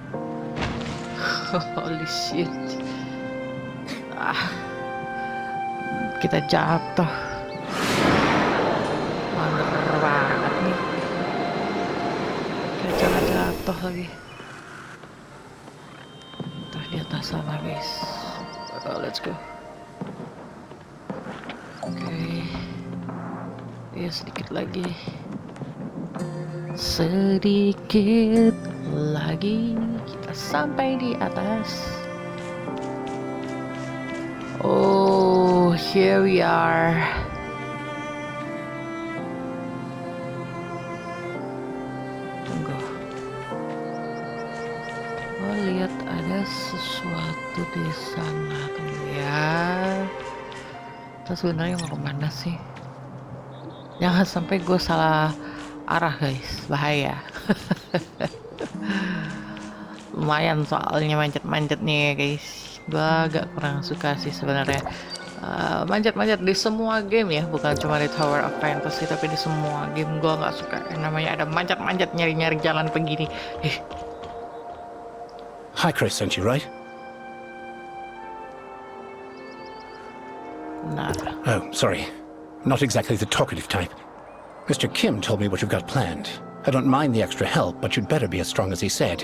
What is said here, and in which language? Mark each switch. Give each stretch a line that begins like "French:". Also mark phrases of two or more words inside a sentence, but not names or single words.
English: Holy shit.
Indonesian: Kita jatuh. Mager banget nih. Kayak jatuh lagi. Tuh di atas sana guys.
English: Let's go.
Indonesian: Oke. Ya sedikit lagi. Sedikit lagi kita sampai di atas.
English: Oh, here we are.
Indonesian: Tunggu. Oh, lihat ada sesuatu di sana tuh ya. Kita sebenarnya mau kemana sih? Jangan sampai gue salah arah guys, bahaya. Lumayan soalnya manjat-manjat nih guys. Gue agak kurang suka sih sebenarnya manjat-manjat di semua game ya, bukan cuma di Tower of Fantasy tapi di semua game gue nggak suka yang namanya ada manjat-manjat nyari-nyari jalan begini.
English: Hi, Chris, sent you, right? Nah, Oh, sorry. Not exactly the talkative type. Mr. Kim told me what you've got planned. I don't mind the extra help, but you'd better be as strong as he said.